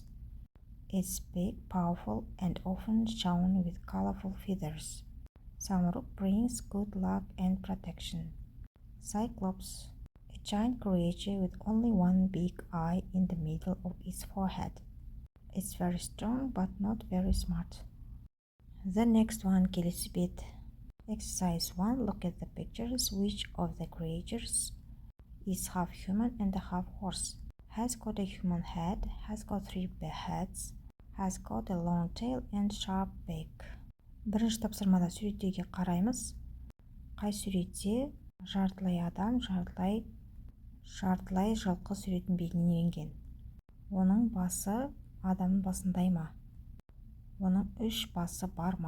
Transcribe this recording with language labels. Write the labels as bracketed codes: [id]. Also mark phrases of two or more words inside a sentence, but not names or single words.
[en] It's big, powerful, and often shown with colorful feathers. Samuruk brings good luck and protection. Cyclops, a giant creature with only one big eye in the middle of its forehead. It's very strong but not very smart. The next one, [kk] келесі бет. Exercise 1. [en] Look at the pictures. Which of the creatures is half human and half horse? Has got a human head, has got 3 heads, has got a long tail and sharp beak. [kk] Бірінші тапсырмада суреттерге қараймыз. Қай суретте жартылай адам, жартылай жылқы суретін бейнеленген? Оның басы адамның басындай ма? Оның 3 басы бар ма?